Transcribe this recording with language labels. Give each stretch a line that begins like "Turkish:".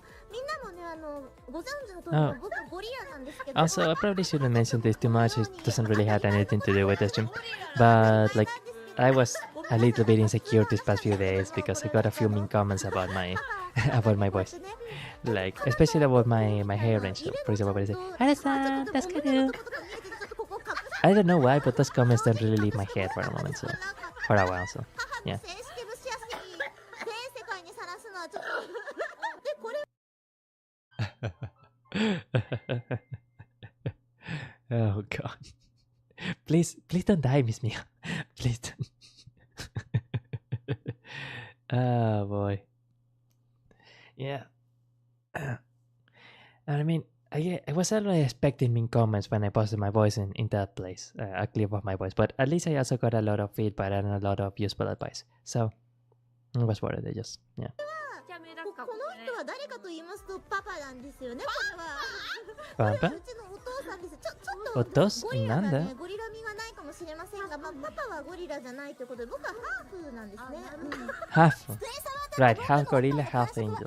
Japanese: みんなもねご存知の通り
English: Oh.
Japanese: 僕ゴリラなんですけど
English: Also, I probably shouldn't mention this too much. It doesn't really have anything to do with the stream. But, like, I was a little bit insecure these past few days because I got a few mean comments about my about my voice. Like, especially about my hair and stuff. For example, they say, Hara-san, that's good. I don't know why, but those comments don't really leave my head for a moment, so for a while, so yeah.
Japanese: センシティブしやすい全世界にさらすのはちょっとでこれ
English: Oh god. Please don't die, Miss Mia. Please don't. Oh boy. Yeah. I mean, I was already expecting mean comments when I posted my voice in that place, a clip of my voice, but at least I also got a lot of feedback and a lot of useful advice. So it was worth it, just yeah.
Japanese: この人は誰かと言いますとパパなんですよねこれは
English: Papa?
Japanese: うちのお父さんですちょっとお父さんゴリラがなんだねゴリラ味がないかもしれませんが、まあ、パパはゴリラじゃないということで僕はハーフなんですね、
English: Half. Right, half gorilla, half angel.